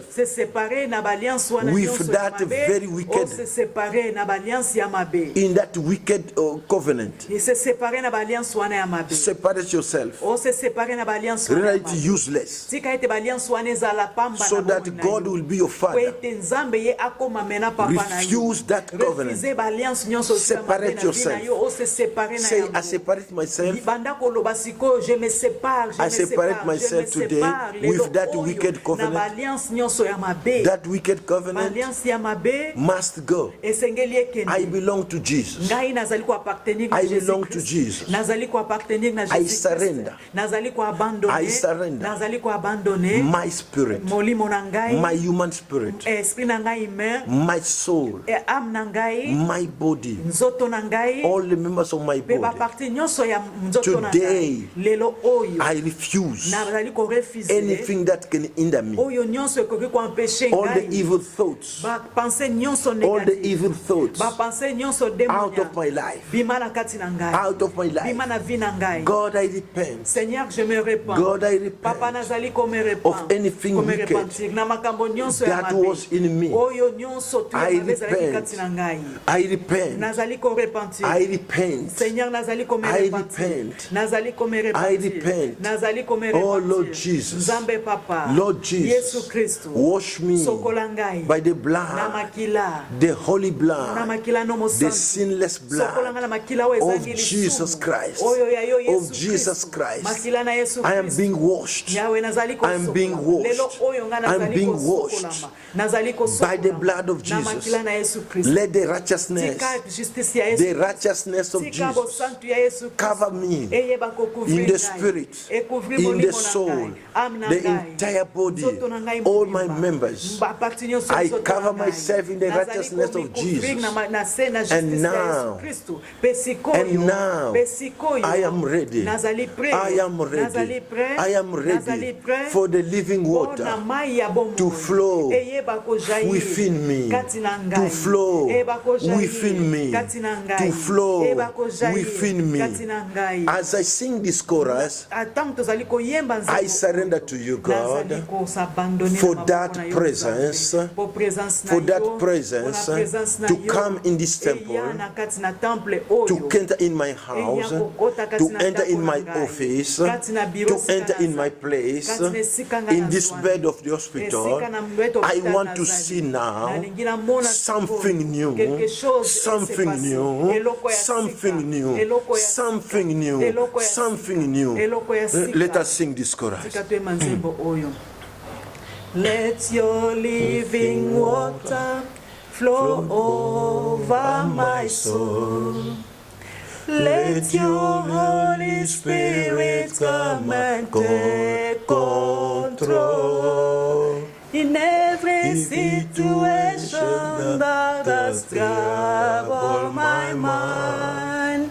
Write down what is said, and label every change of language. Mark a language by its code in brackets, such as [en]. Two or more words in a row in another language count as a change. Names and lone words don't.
[fr] se séparer [ln] na ba alliance wana [en] With [ln] nyonso [en] that [ln] ya mabe, [en] very wicked- [ln] o [fr] se séparer [ln] na ba alliance ya mabe. [en] In that wicked covenant, [fr] Et se séparer [ln] na ba alliance wana ya mabe. [en] separate yourself. [ln] O [fr] se séparer [ln] na ba alliance wana [en] Render [ln] ya [en] it [ln] mabe. [en] useless [ln] Tika ete ba alliance wana ezala pamba [en] so [ln] na [en] that [ln] bomoi na [en] God [ln] yo. [en] will be your [ln] Po [en] father. [ln] ete Nzambe ye akoma mena papa na yo. [en] Refuse that covenant. [ln] Refuser ba alliance nyonso ya mabe [en] Separate [ln] na [en] yourself. [ln] vie na yo. O [fr] se séparer [ln] na [en] Say, [ln] yango. [en] I separate myself. [ln] Banda koloba siko, [fr] je me sépare, je [en] I [fr] me [en] separate [fr] sépare, [en] myself [fr] je me [en] today [fr] sépare, [en] with [ln] lelo [en] that [ln] oyo, [en] wicked covenant. [ln] na ba alliance nyonso ya mabe. [en] That wicked [ln] Ba [en] covenant [ln] alliance ya mabe [en] must go. [ln] esengeli ekende. [en] I belong to Jesus. [ln] Ngai nazali ko appartenir na [en] I [ln] Jésus [en] belong to Christ. Jesus. [ln] Nazali ko appartenir na [en] I [ln] Jésus [en] surrender. [ln] Christ. Nazali ko abandonner. [en] I surrender. [ln] Nazali ko abandonner [en] My spirit, [ln] molimo na ngai, [en] my human spirit, [ln] esprit na ngai humain, [en] my soul, [ln] âme na ngai, [en] my body, [ln] nzoto na ngai, [en] all the members of my [ln] pe ba [en] body. [ln] partie nyonso ya nzoto na [en] Today, [ln] ngai. Lelo oyo [en] I refuse [ln] nazali ko refuser [en] anything that can hinder me. [ln] oyo nyonso ekoki ko empêcher [en] All the [ln] ngai. [en] evil thoughts, [ln] Ba pensée nyonso [en] all the [ln] négative. [en] evil thoughts [ln] Ba pensée nyonso [en] out [ln] démoniaque. [en] of my life, [ln] Bima na kati na ngai. [en] out of my [ln] Bima [en] life. [ln] na vie na ngai. [en] God, I repent [fr] Seigneur, je me répands. [en] God, I repent [ln] Papa nazali ko me [en] of [ln] répandre. [en] anything [ln] Ko me [en] wicked [ln] repentir na makambo nyonso ya [en] that [ln] mabe. [en] was in me. [ln] Oyo nyonso tu ya [en] I [ln] mabe ezalaki [en] repent. [ln] kati na ngai. [en] I repent. [ln] Nazali ko repentir. [en] I repent. [ln] Seigneur, nazali ko me [en] I [ln] repentir. [en] repent. [ln] Nazali ko me [en] I [ln] repentir. [en] repent. [ln] Nazali ko me [en] Oh, [ln] repentir. [en] Lord Jesus. [ln] Nzambe papa. [en] Lord Jesus, [ln] Yesu Kristo. [en] wash me [ln] Sokola ngai. [en] by the [ln] Na [en] blood, [ln] makila. [en] the holy [ln] Na [en] blood, [ln] makila no [en] the [ln] mosantu. [en] sinless [ln] Sokola nga na [en] blood [ln] makila oyo [en] of [ln] ezangi [en] Jesus [ln] lisumu. [en] Christ. [ln] Oyo ya yo [en] Of [ln] Yesu [en] Jesus [ln] Kristo. [en] Christ. [ln] Makila na Yesu [en] I am [ln] Kristo. [en] being washed. [ln] Yawe nazali [en] I am being [ln] kosokolama. Lelo [en] washed. [ln] oyo nga [en] I am [ln] nazali [en] being [ln] kosokolama. [en] washed [ln] Nazali kosokolama. [en] by the blood of [ln] Na [en] Jesus. [ln] makila na Yesu Kristo. [en] Let the righteousness, [ln] Tika justice ya Yesu [en] the righteousness of [ln] Tika [en] Jesus [ln] bosantu ya Yesu Kristo. [en] cover me [ln] Eyeba kocouvrir [en] in the [ln] ngai. [en] spirit, [ln] Ekouvrir [en] in [ln] molimo [en] the [ln] na [en] soul, [ln] ngai. Âme na [en] the [ln] ngai. [en] entire body, [ln] Nzoto na ngai [en] all my [ln] mobimba. [en] members. [ln] Ba parti nyonso ya [en] I [ln] nzoto [en] cover [ln] na ngai. [en] myself in the [ln] Nazali [en] righteousness of [ln] komikouvrir [en] Jesus. [ln] na se na justice [en] And [ln] ya [en] now- [ln] Yesu Kristo. Pesikoyo. [en] And now, [ln] Pesikoyo. [en] I am ready. [ln] Nazali prêt. [en] I am [ln] Nazali [en] ready. [ln] prêt. [en] I am [ln] Nazali [en] ready [ln] prêt. [en] for the living water [ln] Mpona mai ya bomoi. [en] to flow [ln] Eyeba kojaillir [en] within me, [ln] kati na ngai. [en] to flow [ln] Eyeba kojaillir [en] within me, [ln] kati na ngai. [en] to flow [ln] Eyeba kojaillir [en] within me. [ln] kati na ngai. [en] As I sing this chorus, [ln] Atango tozali koyemba nzembo [en] I surrender to you, God, [ln] nazali kosabandone [en] for [ln] na [en] that [ln] maboko na yo, [en] presence, [ln] Nzambe. Po presence na [en] for [ln] yo, [en] that [ln] po na [en] presence [ln] presence na [en] to [ln] yo. [en] come in this temple, [ln] Eya na kati na temple oyo. [en] to enter in my house, to enter in my office, to enter in my place, in this bed of the hospital. I want to see now something new, something new, something new, something new, something new. Let us sing this chorus. [ln] Tukatwema nzembo oyo. [en] Let your living water flow over my soul. Let your Holy Spirit come and take control in every situation that I has troubled my mind.